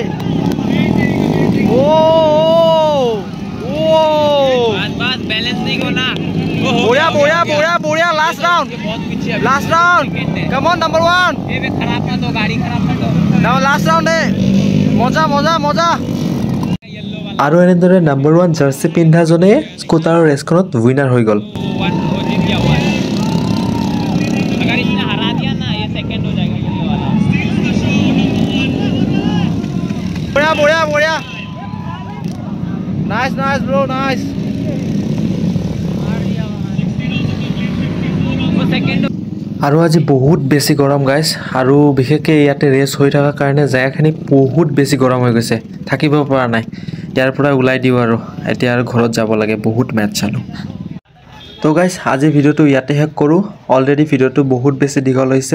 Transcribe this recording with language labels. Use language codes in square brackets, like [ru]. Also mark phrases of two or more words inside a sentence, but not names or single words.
[hi] ओ बस बैलेंस नहीं होना। [en] boya last round come on number 1 [hi] खराब ना तो गाड़ी खराब ना तो [en] now last round [hi] है मजा [as] আৰু এনেদৰে নাম্বাৰ 1 জাৰ্সি পিন্ধাজনে স্কুটাৰৰ ৰেচখনত উইনাৰ হৈ গ'ল। [hi] जीत गया हुआ है। अगर इसने हरा दिया ना ये सेकंड हो जाएगा ये वाला। [en] boya nice bro nice. [hi] वो सेकंड [as] আৰু আজি বহুত বেছি গৰম গাইছ আৰু বিশেষকৈ ইয়াতে ৰেচ হৈ থকাৰ কাৰণে জায়গাখিনি বহুত বেছি গৰম হৈ গৈছে, থাকিব পৰা নাই। ইয়াৰ পৰা ওলাই দিওঁ আৰু এতিয়া আৰু ঘৰত যাব লাগে, বহুত মেচ চালোঁ। তো গাইছ আজি ভিডিঅ'টো ইয়াতে শেষ কৰোঁ। অলৰেডি ভিডিঅ'টো বহুত বেছি দীঘল হৈছে।